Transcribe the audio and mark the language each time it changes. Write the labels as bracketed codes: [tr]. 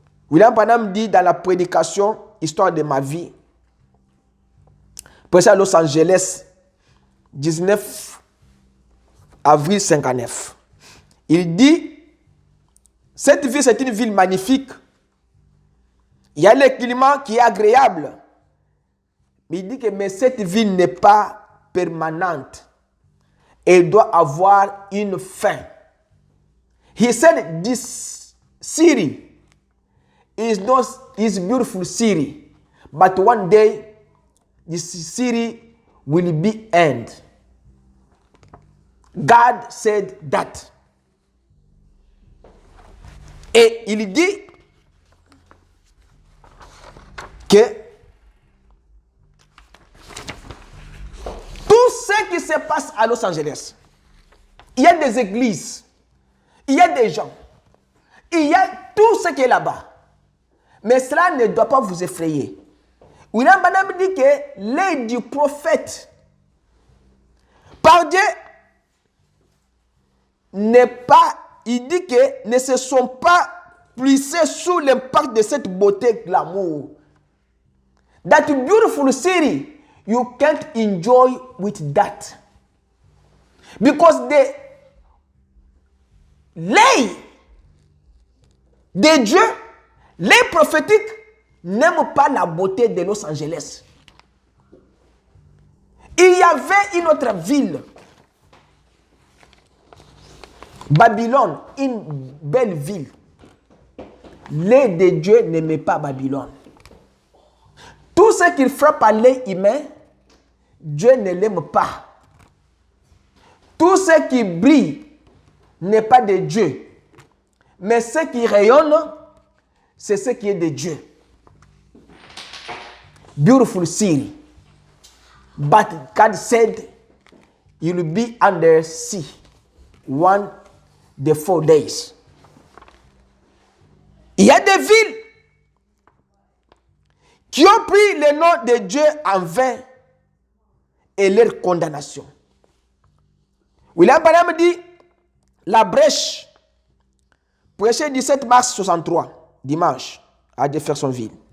[fr] William Branham dit dans la prédication Histoire de ma vie, prêché à Los Angeles, 19 avril 59. Il dit, cette ville c'est une ville magnifique. Il y a le climat qui est agréable. Mais il dit que mais cette ville n'est pas permanente. Elle doit avoir une fin. [en] He said this city is not this beautiful city, but one day this city will be end. God said that. [fr] Et il dit que tout ce qui se passe à Los Angeles, il y a des églises, il y a des gens, il y a tout ce qui est là-bas. Mais cela ne doit pas vous effrayer. William Branham dit que l'œil du prophète par Dieu n'est pas, il dit que ne se sont pas plissés sous l'impact de cette beauté glamour. [en] That beautiful city, you can't enjoy with that. Because [fr] l'œil de Dieu, l'œil prophétique, n'aime pas la beauté de Los Angeles. Il y avait une autre ville, Babylone, une belle ville. L'œil de Dieu n'aimait pas Babylone. Tout ce qu'il frappe à l'œil humain, Dieu ne l'aime pas. Tout ce qui brille n'est pas de Dieu. Mais ce qui rayonne, c'est ce qui est de Dieu. [en] Beautiful city. But God said, you will be under sea. One the 4 days. [fr] Il y a des villes qui ont pris le nom de Dieu en vain et leur condamnation. William Branham dit, la brèche, prêché 17 mars 63, dimanche, à Jeffersonville.